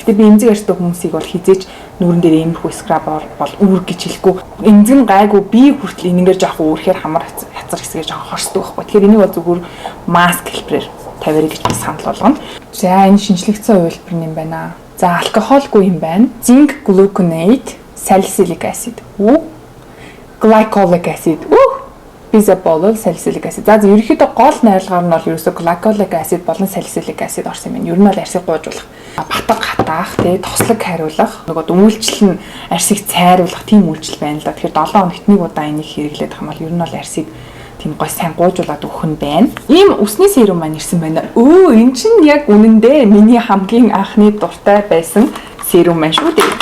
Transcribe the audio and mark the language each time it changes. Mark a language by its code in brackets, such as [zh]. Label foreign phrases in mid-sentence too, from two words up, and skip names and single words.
[mn] Гэхдээ би эмзэг арьстай хүмүүсийг бол хизээч нүүрэн дээр иймэрхүү скрабаар бол үүрэг гэж хэлэхгүй. Эмзэг нь гайгүй би хүртэл энэгээр жоохон үүрэхээр хамар хацар хэсгээ жоохон хорсдог байхгүй. Тэгэхээр энийг бол зүгээр маск хэлбэрээр тавиараа гэж би санал болгоно. За энэ шинжлэгдсэн хувилбар юм байна. За алкогольгүй юм байна. [en] Zinc gluconate, salicylic acid. Glycolic acid. Bisabol, salicylic acid. [mn] За ерөнхийдөө гол найрлагаар нь бол ерөөсөө [en] glycolic acid [mn] болон [en] salicylic acid [mn] орсон юм байна. Ер нь бол арьсыг гуйжуулах, батг хатаах, тэгээ тослог хариулах, нөгөө үйлчлэл нь арьсыг цайруулах тийм үйлчлэл байна л да. Тэгэхээр 7 хоногт нэг удаа энийг хэрэглээд байгаа юм бол ер нь бол арьсыг тийм гой сайн гуйжуулаад өгөх нь байна. Ийм үсний серум маань ирсэн байна. Энэ чинь яг үнэндээ миний хамгийн анхны дуртай байсан серум маань шүү дээ.